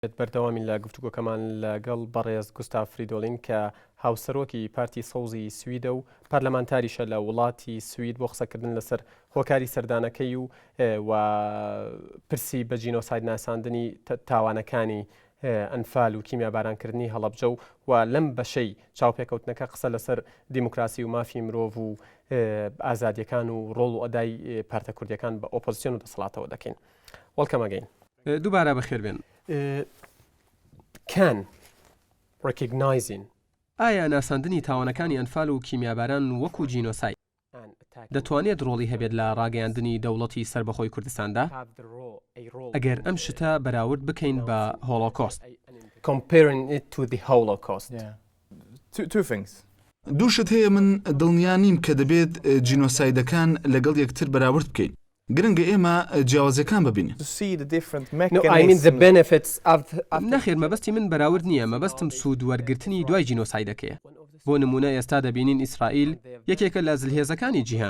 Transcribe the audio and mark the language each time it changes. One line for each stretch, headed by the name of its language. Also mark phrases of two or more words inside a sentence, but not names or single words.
Central Kurdish: بەردەوامی لە گفتوگۆکەمان لەگەڵ بەڕێز گوستاف فریدۆلین کە هاوسەرۆکی پارتی سەوزی سویدە و پەرلەمانتاریشە لە وڵاتی سوید بۆ قسەکردن لەسەر هۆکاری سەردانەکەی و پرسی بە جینۆساید ناساندنی تاوانەکانی ئەنفال و کیمیابارانکردنی هەڵەبجە و لەم بەشەی چاوپێکەوتنەکە قسە لەسەر دیموکراسی و مافی مرۆڤ و ئازادیەکان و ڕۆڵ و ئەدای پارتە کوردیەکان بە ئۆپۆزیسیۆن و دەسەڵاتەوە دەکەین.
English: Welcome again.
Central Kurdish: دووبارە بەخێر بێن.
English: Can recognizing
Central Kurdish: ئایا ناساندنی تاوانەکانی ئەنفال و کیمیاباران وەکو جینۆساید دەتوانێت ڕۆڵی هەبێت لە ڕاگەیاندنی دەوڵەتی سربەخۆی کوردستاندا؟ ئەگەر ئەم شتە بەراورد بکەین بە هۆڵۆکۆست.
English: comparing it to the Holocaust. Two things.
Central Kurdish: دوو شت هەیە من دڵنیا نیم کە دەبێت جینۆسایدەکان لەگەڵ یەکتر بەراورد بکەین. گرنگە ئێمە جیاوازەکان ببینین. نەخێر مەبەستی من بەراورد نییە، مەبەستم سوود وەرگرتنی دوای جینۆسایدەکەیە. بۆ نمونە ئێستا دەبینین ئیسرائیل یەکێکە لە زلهێزەکانی جیهان.